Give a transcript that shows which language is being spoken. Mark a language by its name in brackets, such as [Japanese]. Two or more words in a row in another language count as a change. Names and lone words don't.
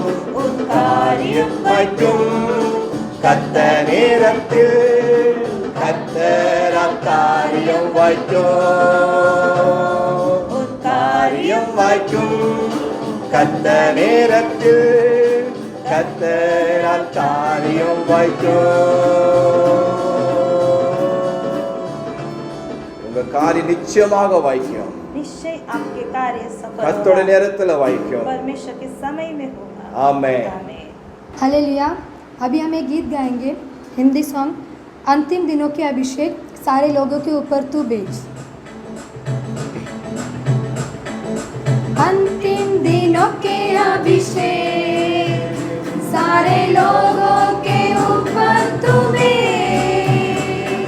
[Tamil] உன் காரியம் வாய்க்கும் கர்த்த நேரத்தில், கர்த்தரால் காரியம் வாய்க்கும். உன் காரியம் வாய்க்கும் கர்த்த நேரத்தில், கர்த்தரால் காரியம் வாய்க்கும். உங்க காரியம் நிச்சயமாக வாய்க்கும். [Hindi] निश्चय आपके कार्य सफल [Tamil] கர்த்தருடைய [Hindi] होगा। [Tamil] நேரத்துல வாய்க்கும். [Hindi] परमेश्वर के समय में होगा। आमेन। आमीन। हालेलुया। अभी हम एक गीत गाएंगे, [English] Hindi song, [Hindi] अंतिम दिनों के अभिषेक सारे लोगों के ऊपर तू भेज। अंतिम दिनों के अभिषेक सारे लोगों के ऊपर तू भेज।